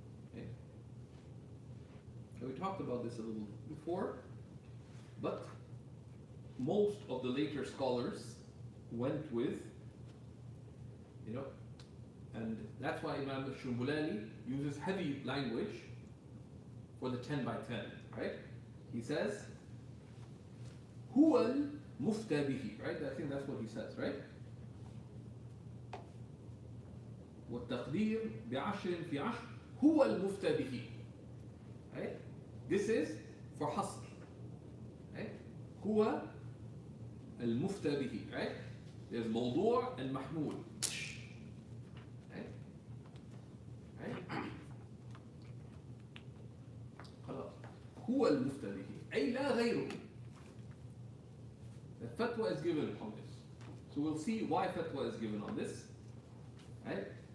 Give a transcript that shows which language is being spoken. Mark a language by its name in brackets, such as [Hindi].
[English] Okay. And we talked about this a little before, but most of the later scholars went with, and that's why Imam al-Shumbulani uses heavy language for the 10 by 10, right? He says, [Arabic] هو المفتى به, [English] right? I think that's what he says, right? [Arabic] والتقدير بعشر في عشر هو المفتى به, right? [English] This is for حصر, right? [Arabic] هو المفتى به, right? [English] There's موضوع and محمول, right? Right? [Arabic] خلاص. هو المفتى به أي لا غيره. [English] The fatwa is given on this. So we'll see why fatwa is given on this, right?